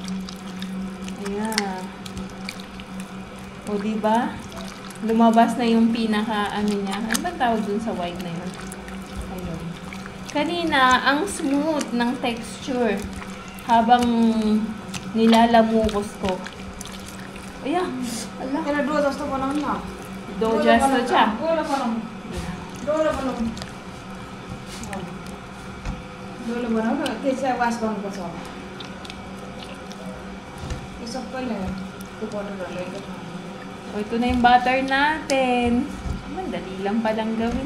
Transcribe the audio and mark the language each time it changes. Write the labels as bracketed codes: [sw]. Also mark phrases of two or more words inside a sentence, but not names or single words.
[tl] Ayan. O, diba? Lumabas na yung pinaka, niya. Ano ba tawag dun sa white na yun? Ayun. Kanina, ang smooth ng texture habang nilalamukos ko. Ayan. Allah. [ne] त्यसलाई डो जस्तो बनाउनु न Do जस्तो छ. डोलो बनाउनु डोलो बनाउनु त्यसलाई वास गर्नुपर्छ यो सबैले त्यो बटरहरूले [tl] O, ito na yung butter natin. Madali lang palang gawin.